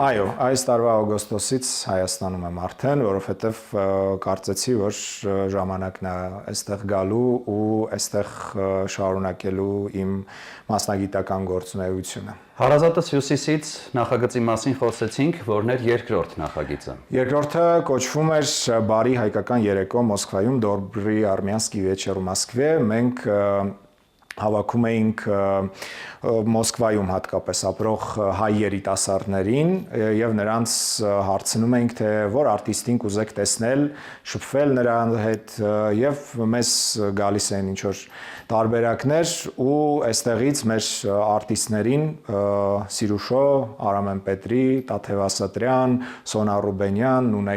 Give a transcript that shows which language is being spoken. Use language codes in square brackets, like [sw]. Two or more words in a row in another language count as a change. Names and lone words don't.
[hy] Այո, այս տարվա օգոստոսից Հայաստանում եմ արդեն, որովհետև կարծեցի, որ ժամանակն է այստեղ գալու ու այստեղ շարունակելու իմ մասնագիտական գործունեությունը։ Հարազատս Հյուսիսից նախագծի մասին խոսեցինք, որն էր երկրորդ նախագիծը։ Երկրորդը կոչվում էր Բարի հայկական երեկո Մոսկվայում, [ru] Добрый армянский вечер в Москве։ [hy] Մենք հավաքում էինք Մոսկվայում հատկապես ապրող հայ երիտասարդներին եւ նրանց հարցնում էինք թե որ արտիստին կուզեք տեսնել, շփվել նրա հետ եւ մեզ գալիս էին ինչ որ տարբերակներ ու այստեղից մեր արտիստներին Սիրուշո, Արամեն Պետրի, Տաթև Ասատրյան, Սոնա Ռուբենյան, Նունե